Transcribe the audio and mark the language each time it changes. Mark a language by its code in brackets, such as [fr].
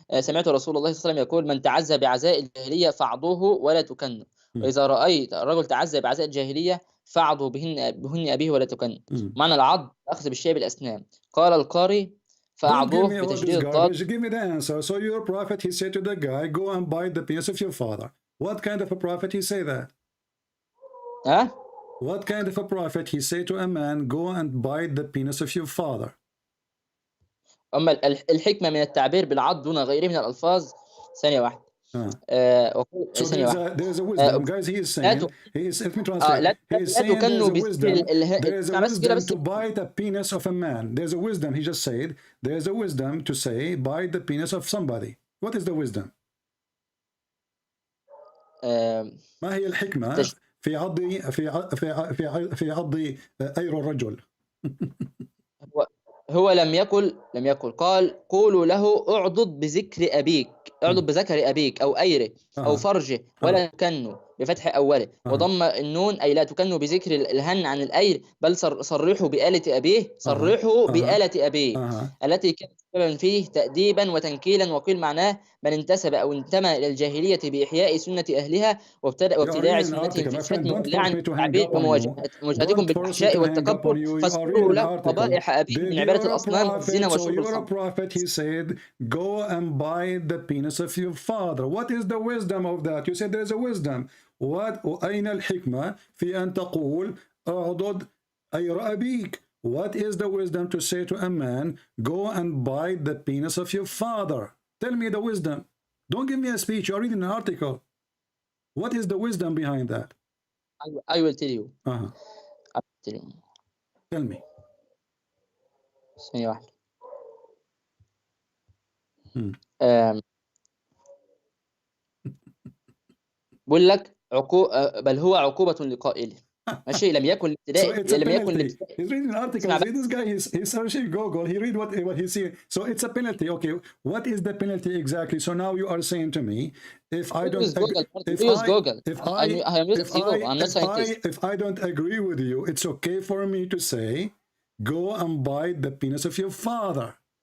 [ar] سمعت رسول الله صلى الله عليه وسلم يقول من تعزى بعزاء الجاهلية فاعضوه ولا تكن. وإذا رأيت الرجل تعزى بعزاء الجاهلية فاعضه بهن أبيه ولا تكن. معنى العض أخذ بالشيء بالأسنان. قال القاري فأعضوه بتشديد الضاد. [en] Give me the answer. So your prophet, he said to the guy, go and bite the penis of your father. What kind of a prophet he say that? What kind of a prophet he say to a man, go and bite the penis of your father? [ar] أما الحكمة من التعبير بالعض دون غيره من الألفاظ. ثانية واحدة. [en] So there's a wisdom, guys. He is saying, let me translate. He is saying there is a wisdom to bite the penis of a man. There's a wisdom. He just said there's a wisdom to say bite the penis of somebody. What is the wisdom? [ar] ما هي الحكمة في عض أير الرجل؟ هو لم يقل قال قولوا له اعضد بذكر أبيك، اعضد بذكر أبيك أو أيره أو فرجه ولا تكنوا بفتح أوله وضم النون أي لا تكنوا بذكر الهن عن الأير بل صرحوا بآلة أبيه بآلة أبيه التي كانت سببا فيه تأديبا وتنكيلا. وقيل معناه من انتسب أو انتمى إلى الجاهلية بإحياء سنة أهلها وابتداع سنتهم في الشتم واللعن والتعبير ومواجهتكم بالفحشاء والتكبر فاذكروا له قبائح أبيه من عبادة الأصنام والزنا وشرب الخمر. [en] Prophet, he said, go and bite the penis of your father. What is the wisdom of that? You said there's a wisdom. [ar] أين الحكمة في أن تقول أعضد أير أبيك? [en] What is the wisdom to say to a man, go and bite the penis of your father? Tell me the wisdom. Don't give me a speech. You're reading an article. What is the wisdom behind that? I will tell you. I will tell you. Tell me. [ar] ثانية واحدة. بقول لك بل هو عقوبة لقائله. ماشي لم يكن الابتداء لم يكن الابتداء. [en] He's reading an article. This guy he's searching Google. He read what he's seeing. So it's a penalty. Okay, what is the penalty exactly? So now you are saying to me, if I don't if I don't agree with you, it's okay for me to say, go and bite the penis of your father.